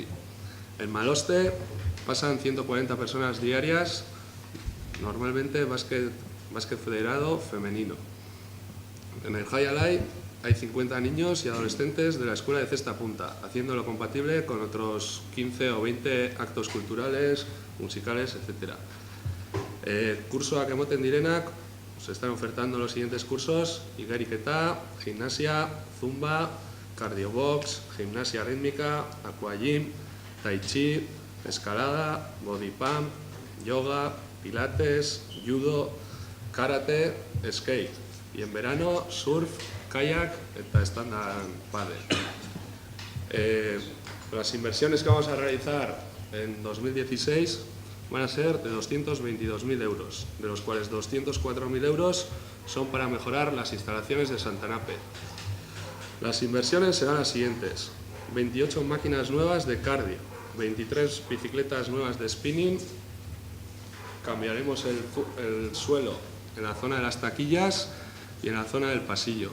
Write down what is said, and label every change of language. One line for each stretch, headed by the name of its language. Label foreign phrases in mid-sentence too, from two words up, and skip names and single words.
Spanish: En Maloste pasan 140 personas diarias, normalmente básquet federado femenino. En el Jaialai hay 50 niños y adolescentes de la escuela de cesta punta, haciéndolo compatible con otros 15 o 20 actos culturales, musicales, etc.
Basque: Kursoak emoten direnak,
Spanish: se están ofertando los siguientes cursos: igeriketa, gimnasia, zumba, cardiobox, gimnasia rítmica, aquagym, tai chi, escalada, body pump, yoga, pilates, judo, karate, skate. Y en verano,
Basque: surf, kayak eta stand-up paddle.
Spanish: Las inversiones que vamos a realizar en 2016 van a ser de 222.000 euros, de los cuales 204.000 euros son para mejorar las instalaciones de Santanape. Las inversiones serán las siguientes: 28 máquinas nuevas de cardio, 23 bicicletas nuevas de spinning, cambiaremos el suelo en la zona de las taquillas y en la zona del pasillo.